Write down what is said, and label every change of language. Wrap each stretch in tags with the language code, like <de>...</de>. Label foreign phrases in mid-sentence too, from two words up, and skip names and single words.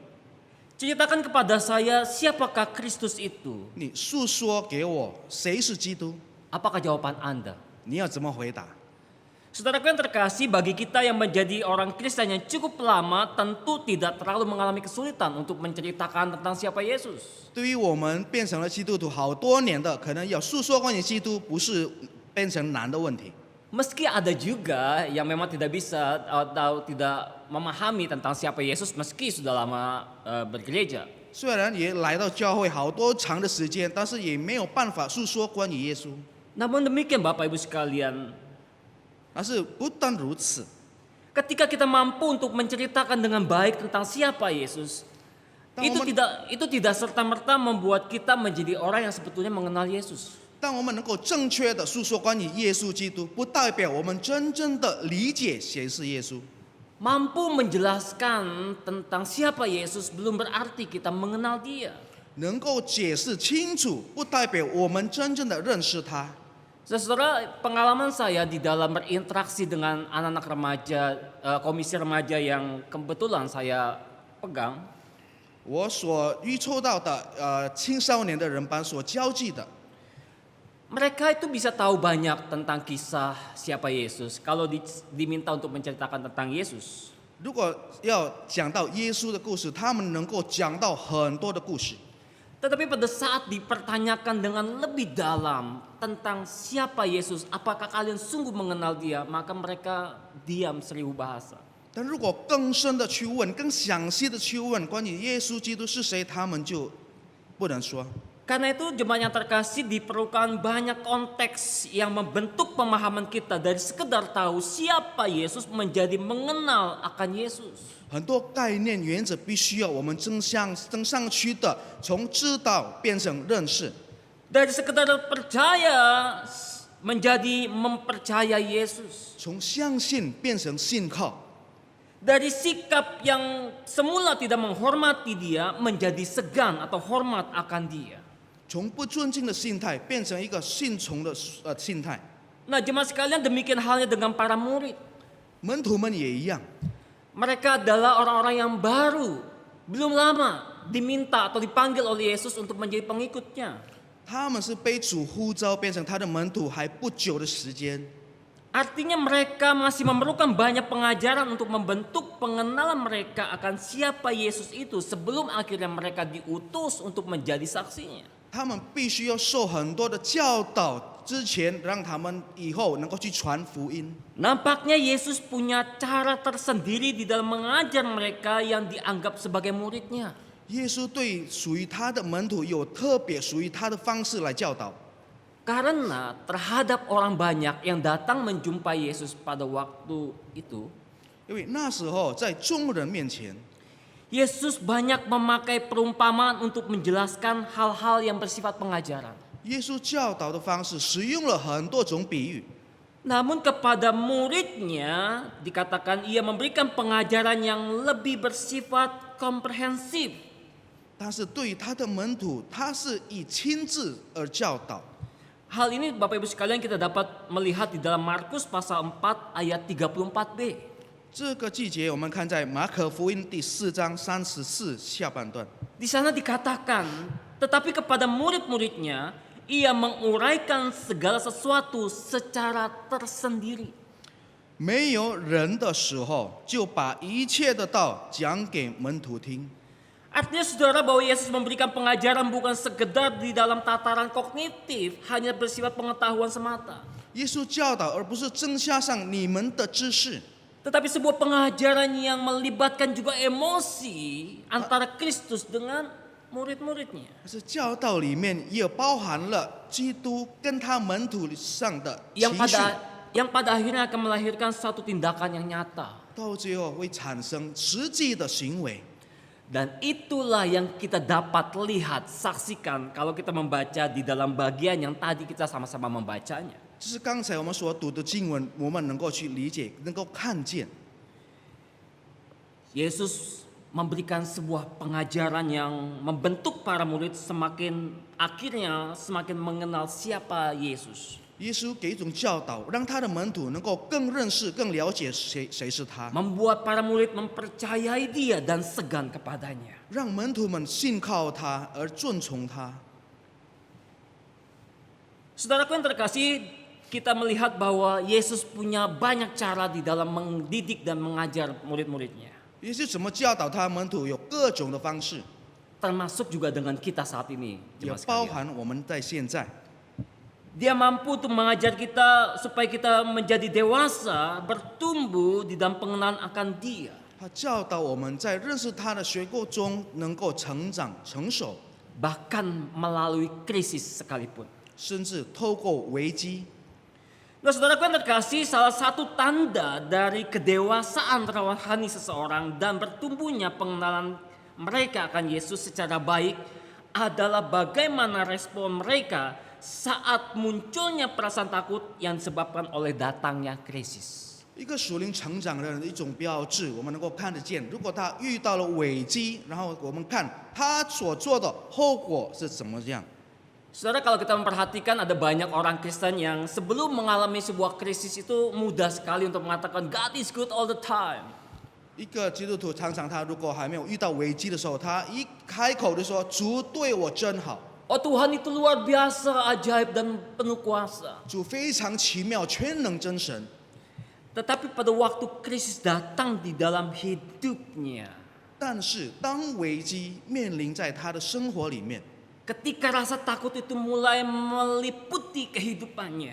<id>ceritakan kepada saya siapakah Kristus itu?</id> <zh>你诉说给我谁是基督，</zh> <id>Apakah jawaban Anda?</id> <zh>你要怎么回答？</zh> <id>Saudaraku yang terkasih, bagi kita yang menjadi orang Kristen yang cukup lama, tentu tidak terlalu mengalami kesulitan untuk menceritakan tentang siapa Yesus.</id> <zh>对于我们变成了基督徒好多年的，可能要诉说关于基督，不是变成难的问题。</zh> <id>Meski ada juga yang memang tidak bisa atau tidak memahami tentang siapa Yesus meski sudah lama bergereja.</id> <zh>虽然也来到教会好多长的时间，但是也没有办法诉说关于耶稣。</zh> <id>Namun demikian Bapak Ibu sekalian,</id> <zh>但是不但如此，</zh> <id>ketika kita mampu untuk menceritakan dengan baik tentang siapa Yesus, itu tidak serta-merta membuat kita menjadi orang yang sebetulnya mengenal Yesus.</id> <zh>当我们能够正确的诉说关于耶稣基督，不代表我们真正的理解谁是耶稣。</zh> <id>Mampu menjelaskan tentang siapa Yesus belum berarti kita mengenal Dia.</id> <zh>能够解释清楚，不代表我们真正的认识他。</zh> <id>Saudara, pengalaman saya di dalam berinteraksi dengan anak-anak remaja, komisi remaja yang kebetulan saya pegang,</id> <zh>我所预抽到的青少年的人班所交际的，</zh> <id>mereka itu bisa tahu banyak tentang kisah siapa Yesus kalau diminta untuk menceritakan tentang Yesus.</id> <zh>如果要讲到耶稣的故事，他们能够讲到很多的故事。</zh> <id>Tetapi pada saat dipertanyakan dengan lebih dalam tentang siapa Yesus, apakah kalian sungguh mengenal Dia, maka mereka diam seribu bahasa.</id> <zh>但如果更深的去问，更详细的去问关于耶稣基督是谁，他们就不能说。</zh> <id>Karena itu jemaat yang terkasih diperlukan banyak konteks yang membentuk pemahaman kita dari sekedar tahu siapa Yesus menjadi mengenal akan Yesus.</id> <zh>很多概念原则必须要我们增上去的，从知道变成认识，</zh> <id>Dari sekedar percaya menjadi mempercaya Yesus.</id> <zh>从相信变成信靠，</zh> <id>Dari sikap yang semula tidak menghormati dia menjadi segan atau hormat akan dia.</id> <zh>从不尊敬的心态变成一个信从的心态。</zh> <id>Nah, jemaat sekalian, demikian halnya dengan para murid.</id> <zh>门徒们也一样，</zh> <id>Mereka adalah orang-orang yang baru, belum lama diminta atau dipanggil oleh Yesus untuk menjadi pengikutnya.</id> <zh>他们是被主呼召变成他的门徒还不久的时间，</zh> <id>Artinya mereka masih memerlukan banyak pengajaran untuk membentuk pengenalan mereka akan siapa Yesus itu sebelum akhirnya mereka diutus untuk menjadi saksinya.</id> <zh>他们必须要受很多的教导，之前让他们以后能够去传福音。</zh> <id>Nampaknya Yesus punya cara tersendiri di dalam mengajar mereka yang dianggap sebagai muridnya.</id> <zh>耶稣对属于他的门徒有特别属于他的方式来教导，</zh> <id>Karena terhadap orang banyak yang datang menjumpai Yesus pada waktu itu,</id> <zh>因为那时候在众人面前，</zh> <id>Yesus banyak memakai perumpamaan untuk menjelaskan hal-hal yang bersifat pengajaran.</id> <zh>耶稣教导的方式使用了很多种比喻，</zh> <id>Namun kepada muridnya dikatakan ia memberikan pengajaran yang lebih bersifat komprehensif.</id> <zh>但是对于他的门徒，他是以亲自而教导。</zh> <id>Hal ini Bapak Ibu sekalian kita dapat melihat di dalam Markus pasal 4 ayat 34b.</id> <zh>这个季节，我们看在马可福音第4章34下半段，</zh> <id>Di sana dikatakan, tetapi kepada murid-muridnya ia menguraikan segala sesuatu secara tersendiri.</id> <zh>没有人的时候，就把一切的道讲给门徒听。</zh> <id>Artinya saudara bahwa Yesus memberikan pengajaran bukan sekedar di dalam tataran kognitif, hanya bersifat pengetahuan semata.</id> <zh>耶稣教导，而不是增加上你们的知识，</zh> <id>Tetapi sebuah pengajaran yang melibatkan juga emosi antara Kristus dengan murid-muridnya.</id> <zh>但是教导里面也包含了基督跟他门徒上的情</zh> <id>Yang</id> <zh>绪，</zh> <id>pada akhirnya akan melahirkan satu tindakan yang nyata.</id> <zh>到最后会产生实际的行为。</zh> <id>Dan itulah yang kita dapat lihat, saksikan kalau kita membaca di dalam bagian yang tadi kita sama-sama membacanya.</id> <zh>这是刚才我们所读的经文，我们能够去理解，能够看见。</zh> <id>Yesus memberikan sebuah pengajaran yang membentuk para murid akhirnya semakin mengenal siapa Yesus.</id> <zh>耶稣给一种教导，让他的门徒能够更认识、更了解谁是他，</zh> <id>Membuat para murid mempercayai dia dan segan kepadanya.</id> <zh>让门徒们信靠他而顺从他。</zh> <id>Saudaraku yang terkasih, kita melihat bahwa Yesus punya banyak cara di dalam mendidik dan mengajar murid-muridnya.</id> <zh>耶稣怎么教导他门徒，有各种的方式，</zh> <id>Termasuk juga dengan kita saat ini.</id> <zh>也</zh> <id>jemaat</id> <zh>包</zh> <id>sekalian.</id> <zh>含我们在现在。</zh> <id>Dia mampu untuk mengajar kita supaya kita menjadi dewasa, bertumbuh di dalam pengenalan akan dia.</id> <zh>他教导我们在认识他的学过中能够成长成熟，</zh> <id>Bahkan melalui krisis sekalipun.</id> <zh>甚至透过危机。</zh> <id>Nah, saudaraku yang terkasih, salah satu tanda dari kedewasaan rohani seseorang dan bertumbuhnya pengenalan mereka akan Yesus secara baik adalah bagaimana respon mereka saat munculnya perasaan takut yang disebabkan oleh datangnya krisis.</id> <zh>一个属灵成长的人的一种标志，我们能够看得见。如果他遇到了危机，然后我们看他所做的后果是怎么样。</zh> <id>Saudara, kalau kita memperhatikan ada banyak orang Kristen yang sebelum mengalami sebuah krisis itu mudah sekali untuk mengatakan</id> <en>God is good all the time.</en> <zh>一个基督徒常常他如果还没有遇到危机的时候，他一开口就说：“主对我真好，</zh> <id>Oh Tuhan itu luar biasa, ajaib dan penuh kuasa.</id> <zh>主非常奇妙，全能真神。”</zh> <id>Tetapi pada waktu krisis datang di dalam hidupnya,</id> <zh>但是当危机面临在他的生活里面，</zh> <id>ketika rasa takut itu mulai meliputi kehidupannya,</id>